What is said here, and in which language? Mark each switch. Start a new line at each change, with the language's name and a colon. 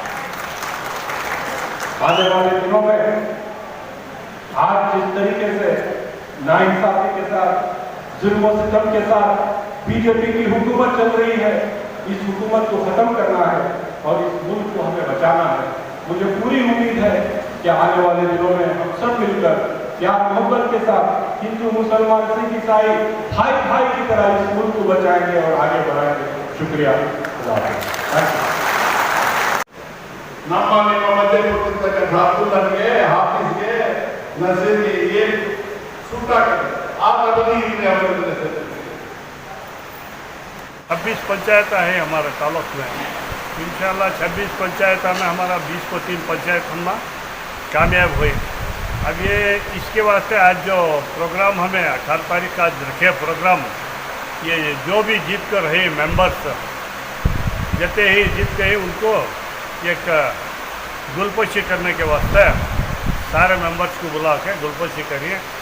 Hindi: आने वाले दिनों में आज जिस तरीके से नाइंसाफी के साथ जुल्म सितम के साथ बीजेपी की हुकूमत चल रही है, इस हुकूमत को खत्म करना है और इस मुल्क को हमें बचाना है। मुझे पूरी उम्मीद है कि आने वाले दिनों में हम सब मिलकर प्यार मोहब्बत के साथ हिंदू मुसलमान सिख ईसाई भाई भाई की तरह इस मुल्क को बचाएंगे और आगे बढ़ाएंगे। शुक्रिया।
Kannada: ನಮ್ಮ ನಿಮ್ಮ ಮಧ್ಯೆ ಕೊಟ್ಟಿರ್ತಕ್ಕಂಥ ಅಬ್ದುಲ್ಲನಿಗೆ ಹಾಫೀಸ್ಗೆ ನಸೀರ್ಗೆ ಏನು ಸುಟ್ಟಾಗ್ತದೆ ಆ ಪದವಿ ಇಲ್ಲಿ ಅವರಿಗೆ
Hindi: 26 पंचायत है हमारे तालुक में। इंशाल्लाह 26 पंचायत में हमारा 20 को 3 पंचायत हम कामयाब हुए। अब ये इसके वास्ते आज जो प्रोग्राम हमें 18 तारीख का आज रखे प्रोग्राम, ये जो भी जीत कर रहे मेंबर्स जते ही जीत गए उनको एक गुलपोशी करने के वास्ते सारे मेंबर्स को बुला के गुलपोशी करिए।